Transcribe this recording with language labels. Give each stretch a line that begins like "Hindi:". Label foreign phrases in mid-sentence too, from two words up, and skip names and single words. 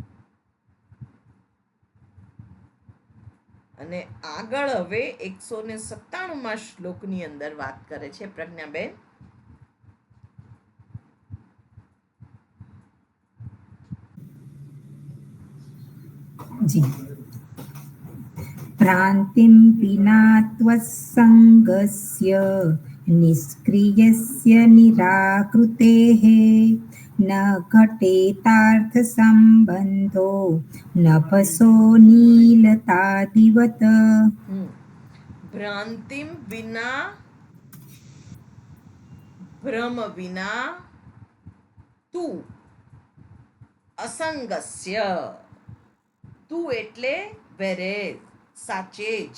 Gujarati: અને આગળ હવે 197માં શ્લોકની અંદર વાત કરે છે પ્રજ્ઞાબેન. જી.
Sanskrit: भ्रान्तिं विना त्वत्सङ्गस्य निष्क्रियस्य निराकृतेः न घटेतार्थसम्बन्धो नभसो नीलतादिवत्. भ्रान्तिम विना,
Gujarati: ભ્રમ વિના, તું અસંગસ્ય. તું એટલે વેરે, સાચે જ.